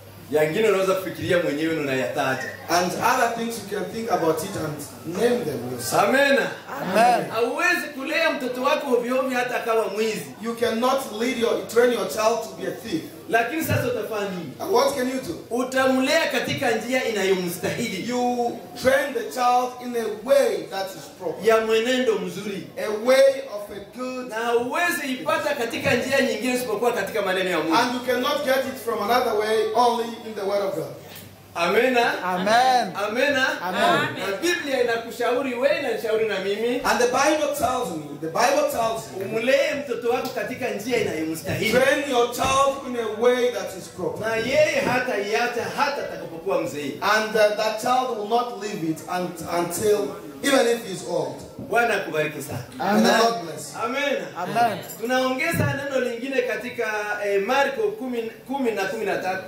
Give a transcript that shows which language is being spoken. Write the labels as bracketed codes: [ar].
[sw] Yangine unaweza kufikiria mwenyewe na unayataja. [en] And other things you can think about it and name them yourself. Amen. Amen. [sw] Hauwezi kulea mtoto wako ovyo ovyo hata akawa mwizi. [en] You cannot train your child to be a thief. [sw] Lakini sasa utafanya nini? [en] And what can you do? [sw] Utamlea katika njia inayomstahili. [en] You train the child in a way that is proper. [sw] Ya mwenendo mzuri. [en] A way of a good. [sw] Na hauwezi ipata katika njia nyingine isipokuwa katika maneno ya Mungu. [en] And you cannot get it from another way only in the word of God. [sw] Amena. [en] Amen. [sw] Amena. [en] Amen. [sw] Na Biblia inakushauri wewe na nishauri na mimi. [en] And the Bible tells me, [sw] umlee mtoto wako katika njia inayomstahili. [en] train your child in a way that is proper. [sw] Na yeye hata iacha hata atakapokuwa mzee. [en] And that child will not leave it until, even if he's old. [sw] Bwana akubariki sana. [en] And the Lord bless. Amen. Amen. [sw] Tunaongeza neno lingine katika Marko 10 na 13.